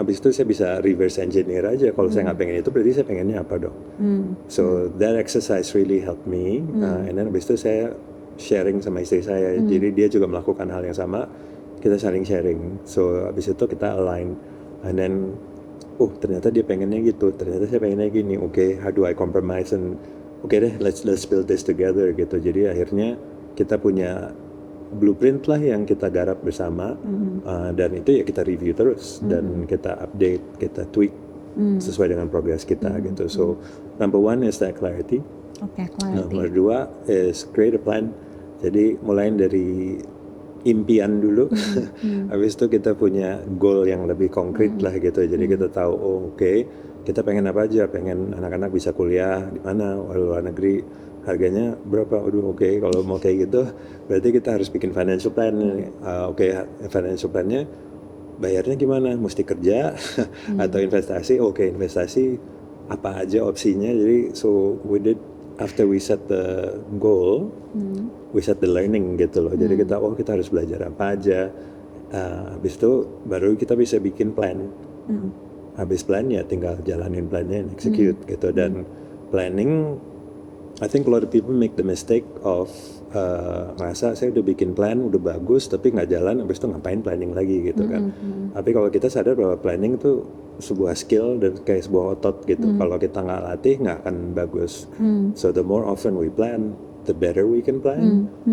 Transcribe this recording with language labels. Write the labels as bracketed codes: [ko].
[id] Abis itu saya bisa reverse engineer aja. Kalau saya nggak pengen itu, berarti saya pengennya apa dong? [en] So that exercise really helped me. And then [id] abis itu saya sharing sama istri saya. Jadi dia juga melakukan hal yang sama. Kita saling sharing. So abis itu kita align. And then, ternyata dia pengennya gitu. Ternyata saya pengennya gini. [en] Okay, how do I compromise? And deh, let's build this together gitu. [id] Jadi akhirnya kita punya blueprint lah yang kita garap bersama, dan itu ya kita review terus dan kita update, kita tweak sesuai dengan progress kita gitu. [en] So number one is that clarity. [id] Nomor dua [en] is create a plan. [id] Jadi mulai dari impian dulu, habis itu kita punya goal yang lebih konkret lah gitu. Jadi kita tahu kita pengen apa aja, pengen anak-anak bisa kuliah di mana, luar negeri, harganya berapa, kalau mau kayak gitu berarti kita harus bikin financial plan. Financial plannya bayarnya gimana, mesti kerja atau investasi, investasi apa aja opsinya. [en] Jadi so we did, after we set the goal, we set the learning [id] gitu loh. Jadi kita kita harus belajar apa aja, habis itu baru kita bisa bikin plan. Habis plan ya tinggal jalanin plannya, execute gitu. Dan planning, [en] I think a lot of people make the mistake of [id] ngerasa saya udah bikin plan, udah bagus, tapi nggak jalan, habis itu ngapain planning lagi gitu kan. Tapi kalau kita sadar bahwa planning itu sebuah skill dan kayak sebuah otot gitu. Kalau kita nggak latih, nggak akan bagus. [en] So the more often we plan, the better we can plan.